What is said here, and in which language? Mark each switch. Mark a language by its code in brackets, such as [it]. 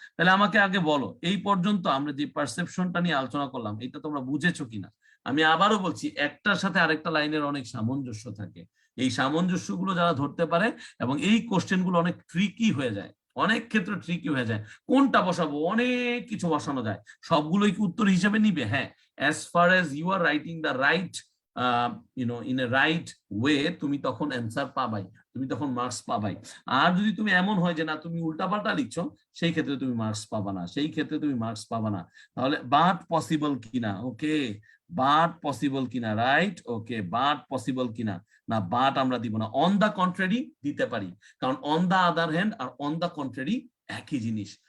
[bn] তাহলে আমাকে আগে বলো, এই পর্যন্ত আমরা যে পারসেপশনটা নিয়ে আলোচনা করলাম এটা তোমরা বুঝেছো কিনা? আমি আবারও বলছি, একটার সাথে আরেকটা লাইনের অনেক সামঞ্জস্য থাকে। এই সামঞ্জস্যগুলো যারা ধরতে পারে, এবং এই কোশ্চেনগুলো অনেক ট্রিকি হয়ে যায়, অনেক ক্ষেত্রে ট্রিকি হয়ে যায়। কোনটা বসাবো? অনেক কিছু বসানো যায়, সবগুলোই কি উত্তর হিসেবে নিবে? [en] হ্যাঁ, as far as you are writing the right in a right way, [bn] তুমি তখন অ্যান্সার পাবাই, তুমি তখন মার্কস পাবাই। আর যদি তুমি এমন হয় যে না তুমি উল্টাপাল্টা লিখছো, সেই ক্ষেত্রে তুমি মার্কস পাবা না, সেই ক্ষেত্রে তুমি মার্কস পাবা না। তাহলে বাট পসিবল কিনা? ওকে, বাট পসিবল কিনা? রাইট, ওকে, বাট পসিবল কিনা? না, বাট আমরা দিব না। অন দা কন্ট্রারি দিতে পারি, কারণ on the other hand আর on the contrary একই জিনিস।